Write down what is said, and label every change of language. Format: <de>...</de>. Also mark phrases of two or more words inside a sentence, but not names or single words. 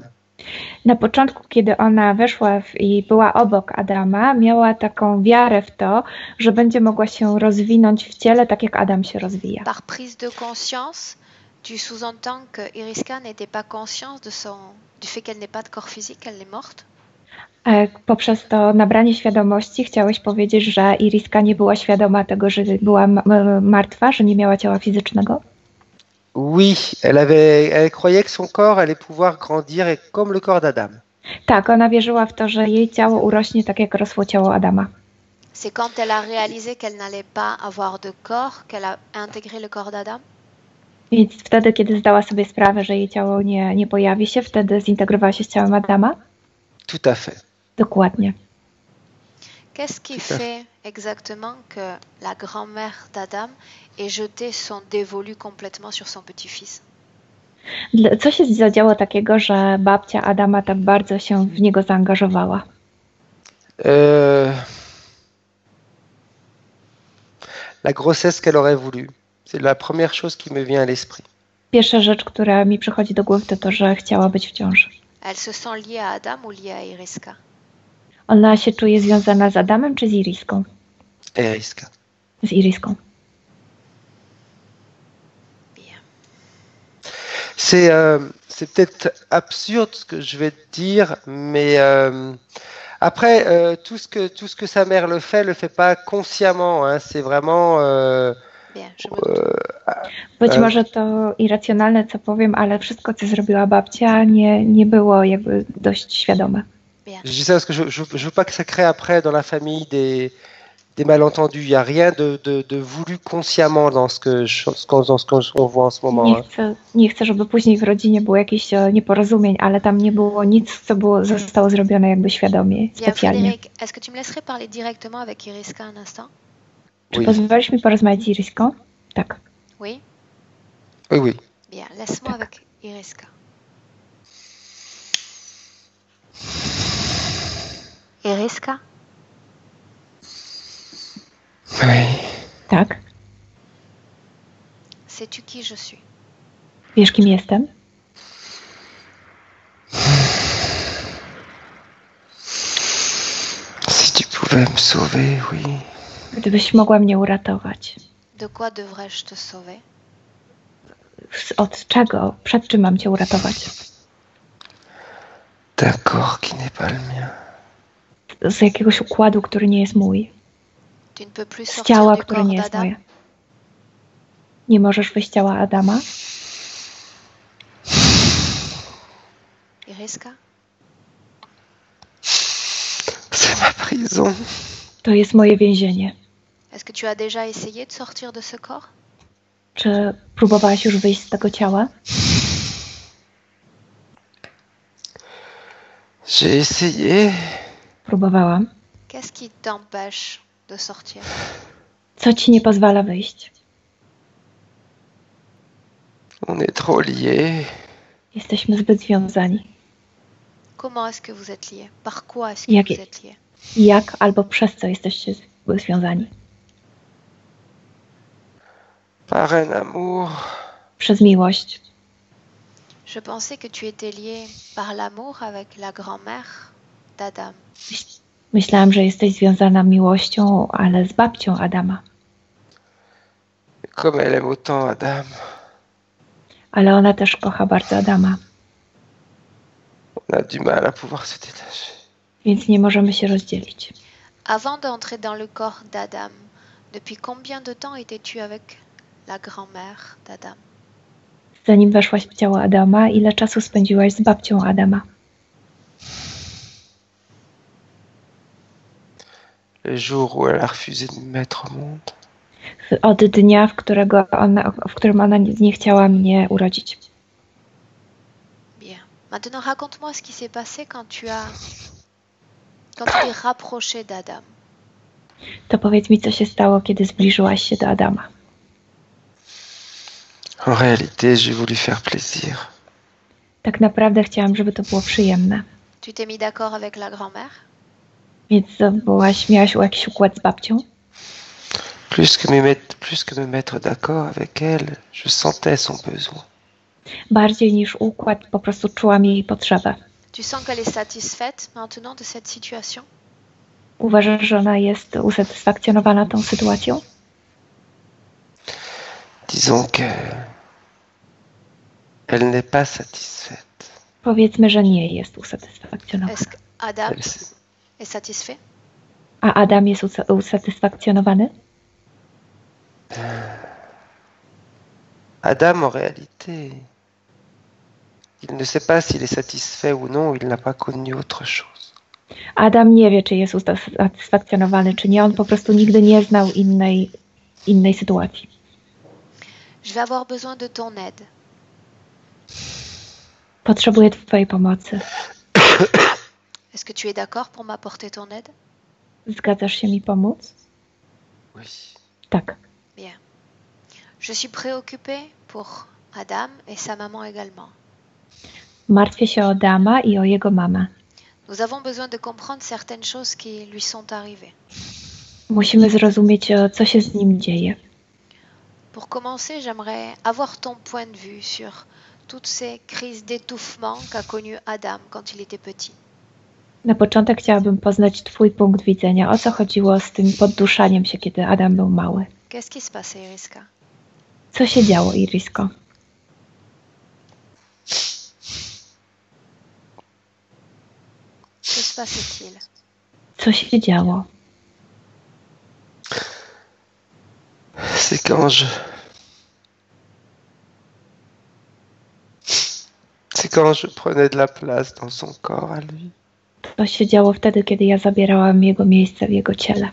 <pl>Na początku, kiedy ona weszła i była obok Adama, miała taką wiarę w to, że będzie mogła się rozwinąć w ciele tak jak Adam się rozwija.</pl> <fr>Par prise de conscience, tu sous-entends que Iriska n'était pas consciente du fait qu'elle n'est pas de corps physique, qu'elle est morte?</fr> <pl>Poprzez to nabranie świadomości chciałeś powiedzieć, że Iriska nie była świadoma tego, że była martwa, że nie miała ciała fizycznego?</pl> <fr>Oui, elle croyait que son corps allait pouvoir grandir comme le corps d'Adam.</fr> <pl>Tak, ona wierzyła w to, że jej ciało urośnie tak jak rosło ciało Adama.</pl> <fr>C'est quand elle a réalisé qu'elle n'allait pas avoir de corps qu'elle a intégré le corps d'Adam?</fr> <pl>Więc wtedy, kiedy zdała sobie sprawę, że jej ciało nie pojawi się, wtedy zintegrowała się z ciałem Adama?</pl> <fr>Tout à fait.</fr> <pl>Dokładnie.</pl> <fr>Qu'est-ce qui fait exactement que la grand-mère d'Adam ait jeté son dévolu complètement sur son petit-fils?</fr> <pl>Co się zadziało takiego, że babcia Adama tak bardzo się w niego zaangażowała?</pl> <fr>La grossesse qu'elle aurait voulu. C'est la première chose qui me vient à l'esprit.</fr> <pl>Pierwsza rzecz, która mi przychodzi do głowy, to to, że chciała być w ciąży.</pl> <fr>Elle se sent liée à Adam ou liée à Iriska?</fr> <pl>Ona się czuje związana z Adamem czy z Iriską? Iriska. Z Iriską.</pl> <fr>Bien. C'est peut-être absurde ce que je vais te dire, mais après, tout ce que sa mère le fait pas consciemment. Hein, c'est vraiment... Bien, je me doute.</fr> <pl>Być może to irracjonalne, co powiem, ale wszystko, co zrobiła babcia, nie było jakby dość świadome.</pl> <fr>Bien. Je dis ça parce que je veux pas que ça crée après dans la famille des malentendus. Il n'y a rien de voulu consciemment dans ce qu'on voit en ce moment.</fr> <pl>Nie chcę, żeby później w rodzinie było jakieś nieporozumień, ale tam nie było nic, co zostało zrobione jakby świadomie,</pl> <fr>Bien,</fr> <pl>specjalnie.</pl> <fr>Frédéric, est-ce que tu me laisserais parler directement avec Iriska un instant?</fr> <pl>Czy pozwolisz mi porozmawiać z Iriską? Tak.</pl> <fr>Oui? Oui, oui. Bien, laisse-moi avec Iriska. Iriska? Oui.</fr> <pl>Tak.</pl> <fr>Sais-tu qui je suis?</fr> <pl>Wiesz, kim jestem?</pl> <fr>Si tu pouvais me sauver, oui.</fr> <pl>Gdybyś mogła mnie uratować.</pl> <fr>De quoi devrais-je te sauver?</fr> <pl>Od czego? Przed czym mam cię uratować?</pl> <fr>D'un corps qui n'est pas le mien.</fr> <pl>Z jakiegoś układu, który nie jest mój.</pl> <fr>Tu ne peux plus</fr> <pl>Z</pl> <fr>sortir</fr> <pl>ciała,</pl> <fr>du</fr> <pl>które</pl> <fr>corps</fr> <pl>nie jest</pl> <fr>d'Adam?</fr> <pl>moje. Nie możesz wyjść z ciała Adama? Iriska?</pl> <fr>C'est ma prison.</fr> <pl>To jest moje więzienie.</pl> <fr>Est-ce que tu as déjà essayé de sortir de ce corps?</fr> <pl>Czy próbowałaś już wyjść z tego ciała?</pl> <fr>J'ai essayé.</fr> <pl>Próbowałam.</pl> <fr>Qu'est-ce qui t'empêche de sortir?</fr> <pl>Co ci nie pozwala wyjść?</pl> <fr>On est trop liés.</fr> <pl>Jesteśmy zbyt związani.</pl> <fr>Comment est-ce que vous êtes liés? Par quoi est-ce que</fr> <pl>Jakie-</pl> <fr>vous êtes liés?</fr> <pl>Jak albo przez co jesteście związani?</pl> <fr>Par un amour.</fr> <pl>Przez miłość.</pl> <fr>Je pensais que tu étais lié par l'amour avec la grand-mère d'Adam.</fr> <pl>Myślałam, że jesteś związana miłością, ale z babcią Adama.</pl> <fr>Comme elle aime autant Adam.</fr> <pl>Ale ona też kocha bardzo Adama,</pl> <fr>On a du mal à pouvoir se détacher.</fr> <pl>więc nie możemy się rozdzielić.</pl> <fr>Avant d'entrer dans le corps d'Adam, depuis combien de temps étais-tu avec la grand-mère d'Adam?</fr> <pl>Zanim weszłaś w ciało Adama, ile czasu spędziłaś z babcią Adama?</pl> <fr>Le jour où elle a refusé de me mettre au monde.</fr> <pl>Od dnia, w którym ona nie chciała mnie urodzić.</pl> <fr>Bien. Maintenant, raconte-moi ce qui s'est passé quand tu t'es rapproché d'Adam.</fr> <pl>To powiedz mi, co się stało, kiedy zbliżyłaś się do</pl> <fr>En</fr> <pl>Adama.</pl> <fr>réalité, j'ai voulu faire plaisir.</fr> <pl>Tak naprawdę chciałam, żeby to było przyjemne.</pl> <fr>Tu t'es mis d'accord avec la grand-mère?</fr> <pl>Więc miałaś jakiś układ z babcią?</pl> <fr>Plus que me mettre d'accord avec elle, je sentais son besoin.</fr> <pl>Bardziej niż układ, po prostu czułam jej potrzebę.</pl> <fr>Tu sens qu'elle est satisfaite maintenant de cette situation?</fr> <pl>Uważasz, że ona jest usatysfakcjonowana tą sytuacją?</pl> <fr>Disons que elle n'est pas satisfaite.</fr> <pl>Powiedzmy, że nie jest usatysfakcjonowana.</pl> <fr>Est-ce qu'Adam Elle s- est satisfait?</fr> <pl>A Adam jest usatysfakcjonowany?</pl> <fr>Adam, en réalité, il ne sait pas s'il est satisfait ou non, il n'a pas connu autre chose.</fr> <pl>Adam nie wie, czy jest usatysfakcjonowany, czy nie. On po prostu nigdy nie znał innej sytuacji.</pl> <fr>Je vais avoir besoin de ton aide.</fr> <pl>Potrzebuję twojej pomocy.</pl> <fr>Est-ce que tu es d'accord pour m'apporter ton aide?</fr> <pl>Zgadzasz się mi pomóc?</pl> <fr>Oui.</fr> <pl>Tak.</pl> <fr>Bien. Je suis préoccupée pour Adam et sa maman également.</fr> <pl>Martwię się o Adama i o jego mamę.</pl> <fr>Nous avons besoin de comprendre certaines choses qui lui sont arrivées.</fr> <pl>Musimy zrozumieć, co się z nim dzieje.</pl> <fr>Pour commencer, j'aimerais avoir ton point de vue sur toutes ces crises d'étouffement qu'a connu Adam quand il était petit.</fr> <pl>Na początek chciałabym poznać twój punkt widzenia. O co chodziło z tym podduszaniem się, kiedy Adam był mały?</pl> <fr>Qu'est-ce qui se passait, Iriska?</fr> <pl>Co się działo, Irisko?</pl> <fr>Que se passait-il?</fr> <pl>Co się działo?</pl> <fr>C'est quand je prenais de la place dans son corps à lui.</fr> <pl>To się działo wtedy, kiedy ja zabierałam jego miejsce w jego ciele.</pl>